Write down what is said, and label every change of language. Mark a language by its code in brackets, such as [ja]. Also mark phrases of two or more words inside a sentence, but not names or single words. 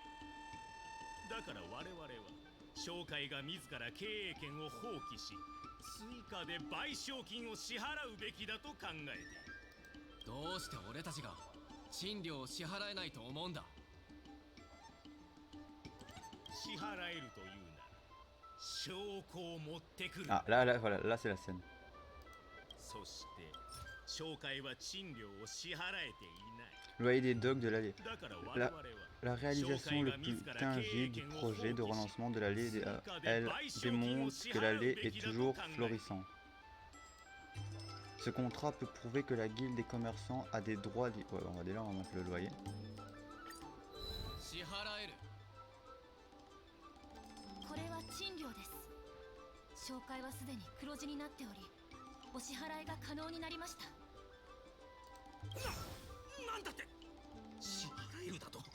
[ja] だから我々は紹介が自ら経営権を放棄し、追加で賠償金を支払うべきだと考えている。どうして俺たちが賃料を支払えないと思うんだ。支払えるというなら証拠を持ってくる。 [fr] Ah, voilà, là c'est la scène. [ja] そして紹介は賃料を支払えていない。 [fr] Loyer des docks de l'allée. [ja] だから我々は [fr] La réalisation le plus tangible du projet de relancement de l'allée, elle démontre que l'allée est toujours florissante. Ce contrat peut prouver que la guilde des commerçants a des droits... Ouais, on va déjà remonter le loyer. [ja] 支払える。これは賃料です。紹介はすでに黒字になっており、お支払いが可能になりました。なんだって支払えるだと。